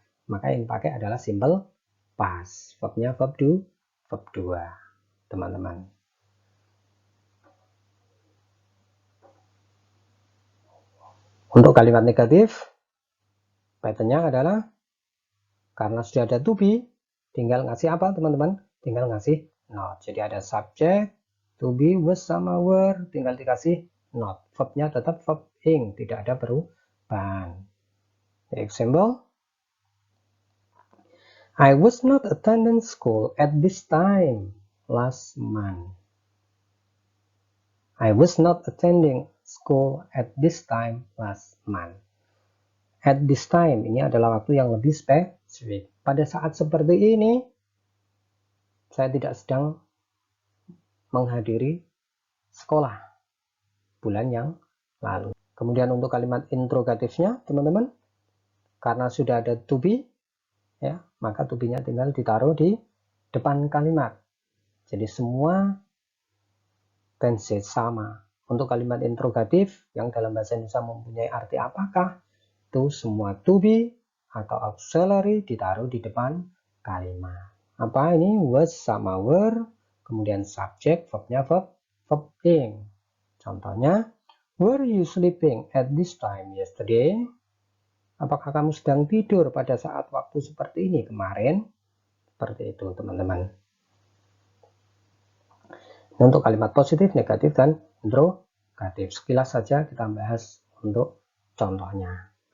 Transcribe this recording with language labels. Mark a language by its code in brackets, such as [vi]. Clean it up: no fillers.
[id] maka yang dipakai adalah simple past. Verbnya verb 2, teman-teman. Untuk kalimat negatif, patternnya adalah karena sudah ada to be, tinggal ngasih apa teman-teman? Tinggal ngasih not. Jadi ada subject, to be, was sama were, tinggal dikasih not. Verbnya tetap verb ing, tidak ada perubahan. [en] Example, I was not attending school at this time last month. I was not attending school at this time last month. [id] At this time, ini adalah waktu yang lebih spesifik. Pada saat seperti ini, saya tidak sedang menghadiri sekolah bulan yang lalu. Kemudian untuk kalimat interrogatifnya, teman-teman, karena sudah ada to be, ya, maka to be-nya tinggal ditaruh di depan kalimat. Jadi semua tense sama. Untuk kalimat interrogatif yang dalam bahasa Indonesia mempunyai arti apakah, itu semua to be atau auxiliary ditaruh di depan kalimat. Apa ini? Was sama were, kemudian subject, verbnya verb ing. [en] Contohnya, were you sleeping at this time yesterday? [id] Apakah kamu sedang tidur pada saat waktu seperti ini kemarin? Seperti itu, teman-teman. Untuk kalimat positif, negatif, dan interrogatif. Sekilas saja kita bahas untuk contohnya.